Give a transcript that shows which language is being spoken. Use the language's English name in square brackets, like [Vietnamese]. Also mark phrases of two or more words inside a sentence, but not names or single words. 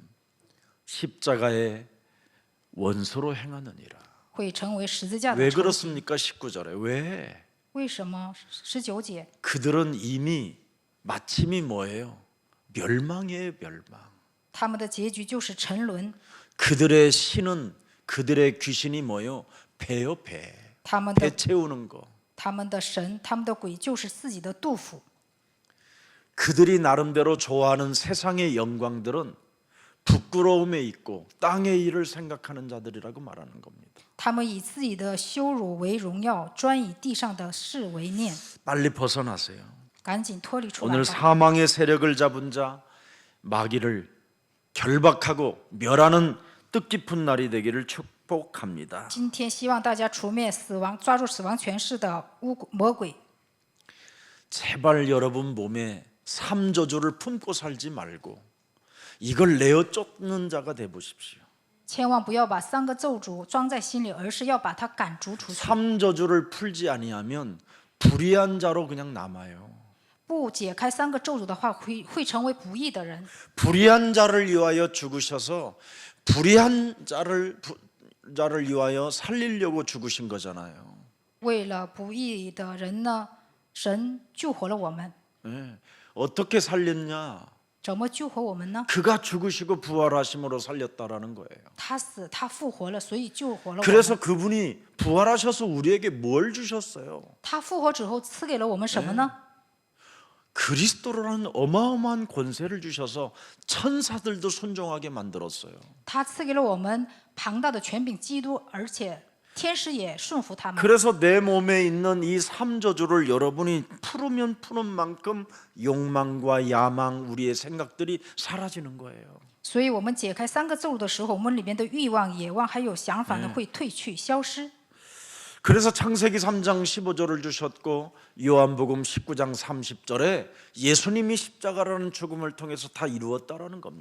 [Korean] 십자가의 원소로 행하느니라. [Chinese] 会成为十字架 [Korean] 왜 [Chinese] 的仇敌。 [Korean] 그렇습니까? 19절에 왜? [Chinese] 为什么19节？ [Korean] 그들은 이미 마침이 뭐예요? 멸망이에요, 멸망. [Chinese] 他们的结局就是沉沦， [Korean] 그들의 신은 그들의 귀신이 뭐예요? 배요, 배. [Chinese] 他们 [Korean] 배 [Chinese] 的 [Korean] 채우는 거. [Chinese] 他们的神、他们的鬼就是自己的肚腹。 [Korean] 그들이 나름대로 좋아하는 세상의 영광들은 부끄러움에 있고 땅의 일을 생각하는 자들이라고 말하는 겁니다. [Chinese] 他们以自己的羞辱为荣耀，专以地上的事为念。 [Korean] 빨리 벗어나세요. [Chinese] 赶紧脱离出来 [Korean] 오늘 [Chinese] 吧！ [Korean] 사망의 세력을 잡은 자 마귀를 결박하고 멸하는 뜻깊은 날이 되기를 축복합니다. [Chinese] 今天希望大家除灭死亡、抓住死亡权势的魔鬼。 [Korean] 제발 여러분 몸에 삼저주를 품고 살지 말고 이걸 내어 쫓는 자가 돼 보십시오. [Chinese] 千万不要把3个咒诅装在心里，而是要把它赶逐出去。 [Korean] 삼저주를 풀지 아니하면 불의한 자로 그냥 남아요. [Chinese] 不解开3个咒诅的话，会成为不义的人。 [Korean] 불의한 자를 위하여 죽으셔서 불의한 자를 위하여 살리려고 죽으신 거잖아요. [Chinese] 为了不义的人呢，神救活了我们。 [Korean] 네. 어떻게 살렸냐? [Chinese] 怎么救活我们呢？ [Korean] 그가 죽으시고 부활하심으로 살렸다라는 거예요. [Chinese] 他死，他复活了，所以救活了我 [Korean] 그래서 [Chinese] 们。 [Korean] 그분이 부활하셔서 우리에게 뭘 주셨어요? [Chinese] 他复活之后赐给了我们什么呢？ [Korean] 그리스도라는 어마어마한 권세를 주셔서 천사들도 순종하게 만들었어요. [Chinese] 他赐给了我们庞大的权柄基督，而且天使也顺服他们。 [Korean] 그래서 내 몸에 있는 이 삼저주를 여러분이 풀으면 푸는 만큼 욕망과 야망, 우리의 생각들이 사라지는 거예요. [Chinese] 所以我们解开3个咒的时候，我们里面的欲望、野望还有想法呢，会退去、消失。 [Korean] 그래서 창세기 3장 15절을 주셨고 요한복음 19장 30절에 예수님이 십자가라는 죽음을 통해서 다 이루었다라는 겁니다.